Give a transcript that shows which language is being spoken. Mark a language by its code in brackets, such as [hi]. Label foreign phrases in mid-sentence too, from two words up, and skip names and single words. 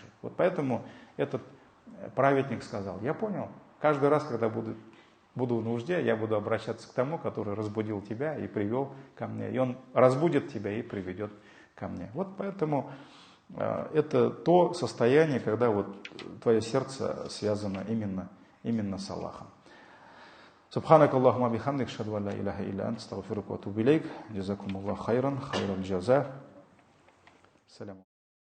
[ru] Вот поэтому этот праведник сказал: я понял, каждый раз, когда буду в нужде, я буду обращаться к тому, который разбудил тебя и привел ко мне. И он разбудит тебя и приведет ко мне. Вот поэтому это то состояние, когда вот твое сердце связано именно с Аллахом. [ar] سبحانك اللهم بحمدك أشهد أن لا إله إلا أنت أستغفرك وأتوب إليك. جزاكم الله خيرا خير الجزاء. Салям.